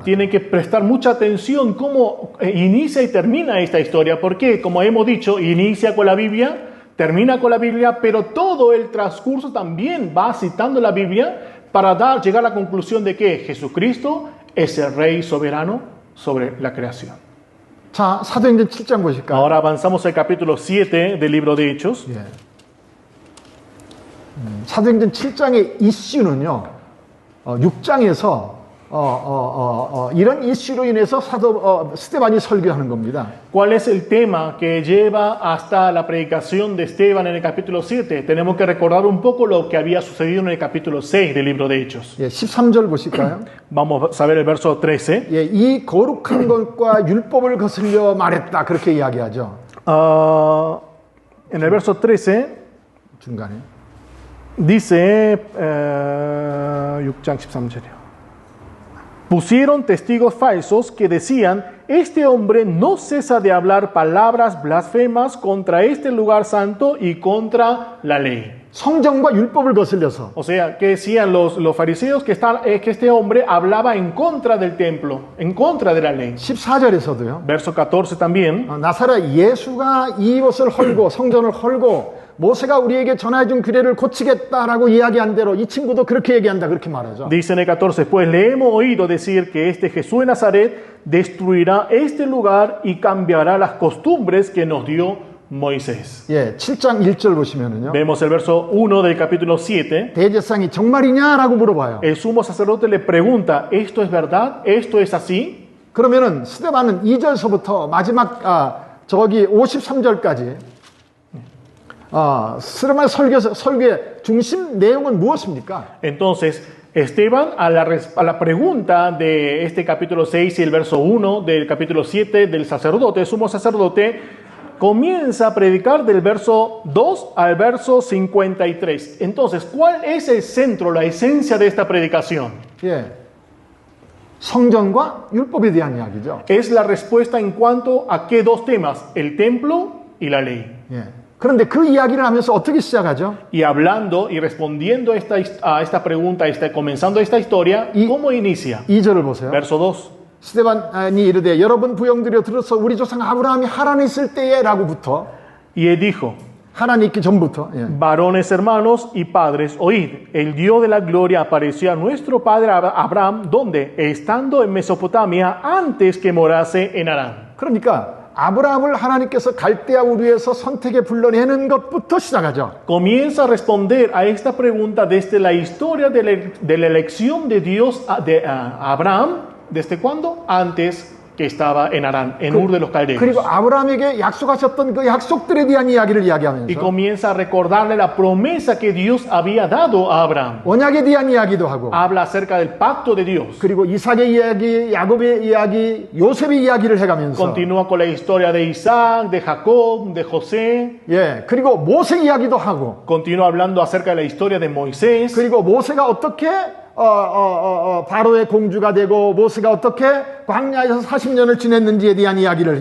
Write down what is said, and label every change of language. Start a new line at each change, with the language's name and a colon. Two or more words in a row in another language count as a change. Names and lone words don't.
Spanish: Tienen que prestar mucha atención cómo inicia y termina esta historia, porque como hemos dicho, inicia con la Biblia, termina con la Biblia, pero todo el transcurso también va citando la Biblia para llegar a la conclusión de que Jesucristo es el Rey soberano sobre la creación.
Korean: 자, 사도행전 7장 보실까요?
Spanish: Ahora avanzamos al capítulo 7 del libro de Hechos.
Korean: 예. 사도행전 7장의 이슈는요, 6장에서 이런 이슈로 인해서 스데반이 설교하는 겁니다.
Spanish: ¿Cuál es el tema que lleva hasta la predicación de Esteban en el capítulo 7? Tenemos que recordar un poco lo que había sucedido en el capítulo 6 del libro de Hechos.
Korean: 예, 13절 보실까요?
Spanish: Vamos a ver el verso 13.
Korean: 예, 이 거룩한 것과 율법을 거슬려 말했다 그렇게 이야기하죠.
Spanish: En el verso 13
Korean: 중간에. dice 6장 13절이요.
Spanish: Pusieron testigos falsos que decían, este hombre no cesa de hablar palabras blasfemas contra este lugar santo y contra la ley.
Korean: 성정과 율법을 거슬려서
Spanish: O sea, que decían los fariseos que este hombre hablaba en contra del templo, en contra de la ley.
Korean: 14절에서도요.
Spanish: Verso 14 también.
Korean: 나사렛 예수가 이 옷을 헐고 성전을 헐고 모세가 우리에게 전해준 규례를 고치겠다라고 이야기한 대로 이 친구도 그렇게 얘기한다 그렇게 말하죠.
Spanish: Dice en el 14, pues le hemos oído decir que este Jesús de Nazaret destruirá este lugar y cambiará las costumbres que nos dio Moisés.
Korean: 예, 7장 1절 보시면은요.
Spanish: Vemos el verso 1 del capítulo 7.
Korean: 대제사장이 정말이냐라고 물어봐요.
Spanish: El sumo sacerdote le pregunta, ¿esto es verdad? ¿Esto es así?
Korean: 그러면은 스데반은 2절서부터 마지막 저기 53절까지 스데반 설교의 중심 내용은 무엇입니까?
Spanish: Entonces, Esteban, a la pregunta de este capítulo 6 y el verso 1 del capítulo 7 del sacerdote, sumo sacerdote, comienza a predicar del verso 2 al verso 53. Entonces, ¿cuál es el centro, la esencia de esta predicación?
Korean: 예. 성전과 율법에 대한 이야기죠.
Spanish: Es la respuesta en cuanto a qué dos temas, el templo y la ley.
Korean: 예. 그런데 그 이야기를 하면서 어떻게 시작하죠?
Spanish: Y hablando y respondiendo a esta pregunta, comenzando esta historia, ¿cómo inicia?
Korean: 2절을 보세요.
Spanish: Verso 2.
Korean: 스데반이 이르되 여러분 부형들여 들어서 우리 조상 아브라함이 하란에 있을 때에 라고부터
Spanish: Y él dijo,
Korean: 하란에 있기 전부터 예.
Spanish: varones hermanos y padres, oíd, el Dios de la gloria apareció a nuestro padre Abraham, donde, estando en Mesopotamia, antes que morase en Harán.
Korean: 그러니까 아브라함을 하나님께서 갈대아 우르에서 선택에 불러내는 것부터 시작하죠.
Spanish: Comienza a responder a esta pregunta desde la historia de la elección de Dios a Abraham, ¿desde cuándo? Antes que estaba en Harán, en Ur de los Caldeos.
Korean: 그리고 아브라함에게 약속하셨던 그 약속들에 대한 이야기를 이야기하면서
Spanish: Y comienza a recordarle la promesa que Dios había dado a Abraham.
Korean: 언약에 대한 이야기도 하고
Spanish: Habla acerca del pacto de Dios.
Korean: 그리고 이삭의 이야기, 야곱의 이야기, 요셉의 이야기를 해가면서
Spanish: Continúa con la historia de Isaac, de Jacob, de José.
Korean: 예, 그리고 모세 이야기도 하고
Spanish: Continúa hablando acerca de la historia de Moisés.
Korean: 그리고 모세가 어떻게 바로의 공주가 되고 모세가 어떻게 광야에서 40년을 지냈는지에 대한 이야기를